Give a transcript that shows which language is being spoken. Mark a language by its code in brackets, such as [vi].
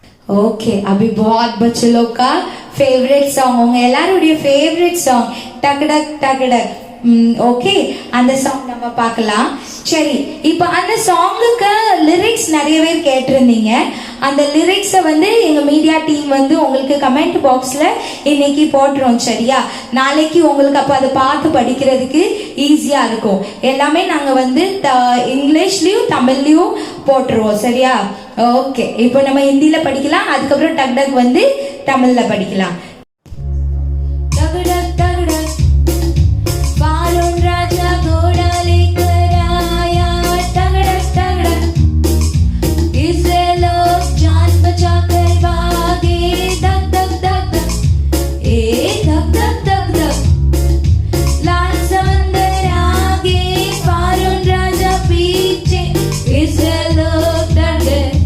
[hi] Okay, अभी बहुत बच्चे लोग का फेवरेट सॉन्ग होंगे, [ta] எல்லாருடைய ஃபேவரட் சாங் டக்டக் டக்டக். ஓகே, அந்த சாங் நம்ம பார்க்கலாம். சரி, இப்போ அந்த சாங்குக்கு லிரிக்ஸ் நிறைய பேர் கேட்டிருந்தீங்க. அந்த லிரிக்ஸை எங்க மீடியா டீம் உங்களுக்கு கமெண்ட் பாக்ஸ்ல இன்னைக்கு போட்டுரும், சரியா? நாளைக்கு உங்களுக்கு அப்போ அதை பார்த்து படிக்கிறதுக்கு ஈஸியா இருக்கும். எல்லாமே நாங்க இங்கிலீஷ்லயும் தமிழ்லயும் போட்டுருவோம், சரியா? ஓகே, இப்போ நம்ம ஹிந்தியில படிக்கலாம், அதுக்கப்புறம் டக் டக் தமிழ்ல படிக்கலாம். [hi] டகுடக் டகுடக் பாலோன் ராஜா घोड़ा लेकर आया, टगड़क टगड़क इज़राइल लोग जान बचाकर भागे, धक धक धक धक ए धक धक धक धक लाल समंदर आगे, फारून राजा पीछे, इज़राइल लोग डर गए,